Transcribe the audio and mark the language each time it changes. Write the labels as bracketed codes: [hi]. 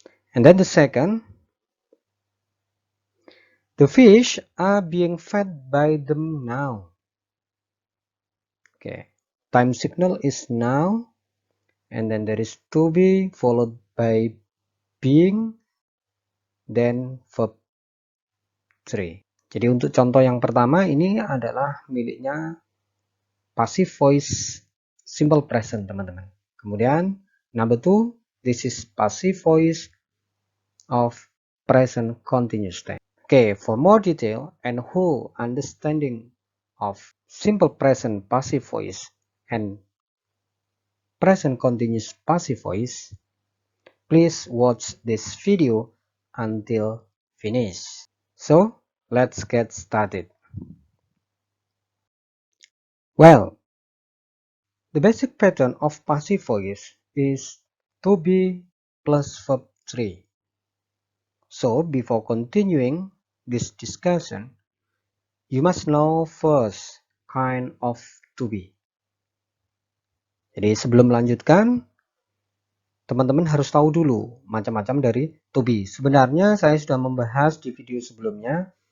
[en] And then the second, the fish are being fed by them now. Okay, time signal is now, and then there is to be followed by being, then verb 3. [id] Jadi untuk contoh yang pertama ini adalah miliknya passive voice simple present teman-teman. Kemudian [en] number 2, this is passive voice of present continuous tense. Okay, for more detail and whole understanding of simple present passive voice and present continuous passive voice, please watch this video until finish. So, let's get started. Well, the basic pattern of passive voice is to be plus verb 3. So, before continuing this discussion, you must know first kind of to be. [id] Jadi sebelum melanjutkan, teman-teman harus tahu dulu macam-macam dari to be. Sebenarnya saya sudah membahas di video sebelumnya.